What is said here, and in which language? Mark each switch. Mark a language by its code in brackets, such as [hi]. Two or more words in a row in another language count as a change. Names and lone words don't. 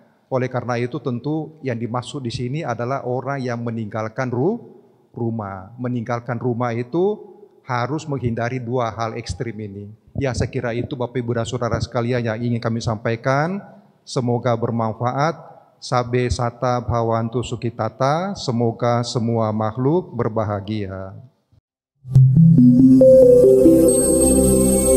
[id] Oleh karena itu tentu yang dimaksud di sini adalah orang yang meninggalkan rumah. Meninggalkan rumah itu harus menghindari dua hal ekstrim ini. Ya, saya kira itu Bapak Ibu dan Saudara sekalian yang ingin kami sampaikan. Semoga bermanfaat. [pi] Sabe sata bhawantu sukitata. [id] Semoga semua makhluk berbahagia.